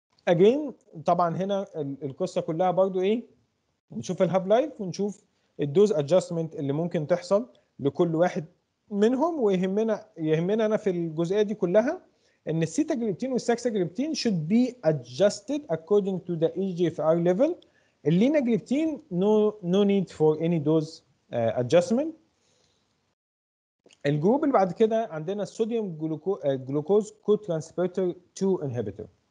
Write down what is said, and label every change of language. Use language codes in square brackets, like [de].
[ar] Again طبعا هنا القصه كلها برضو ايه، نشوف الهاف لايف ونشوف الدوز ادجستمنت اللي ممكن تحصل لكل واحد منهم. ويهمنا انا في الجزئيه دي كلها ان السيتاجليبتين والساكساجليبتين [en] should be adjusted according to the EGFR level. الليناجليبتين no need for any dose adjustment. [ar] الجروب اللي بعد كده عندنا الصوديوم جلوكوز كوترانسبورتر 2 inhibitor.